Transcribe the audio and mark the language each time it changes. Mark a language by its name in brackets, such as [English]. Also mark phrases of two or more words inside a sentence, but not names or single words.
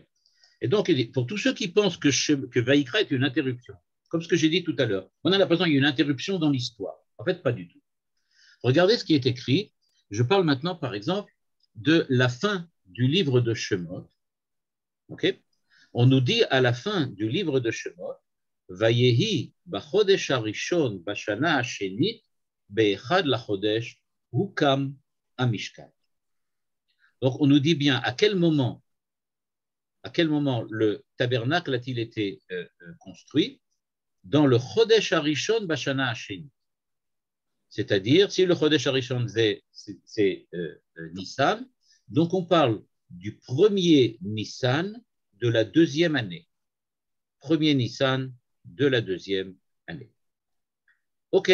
[French] Et donc, pour tous ceux qui pensent que Vaïkra est une interruption, comme ce que j'ai dit tout à l'heure, on a l'impression qu'il y a une interruption dans l'histoire. En fait, pas du tout. Regardez ce qui est écrit. Je parle maintenant, par exemple, de la fin du livre de Shemot. Okay. On nous dit à la fin du livre de Shemot, [Hebrew] ויהי בחודש הראשון בשנה השנית באחד לחודש הוקם המשכן. [French] Donc, on nous dit bien à quel moment le tabernacle a-t-il été construit? Dans le [Hebrew] חודש הראשון בשנה השנית. [French] C'est-à-dire, si le [Hebrew] חודש הראשון [French] c'est Nissan, donc on parle du premier Nissan de la deuxième année. Premier Nissan de la deuxième année. OK.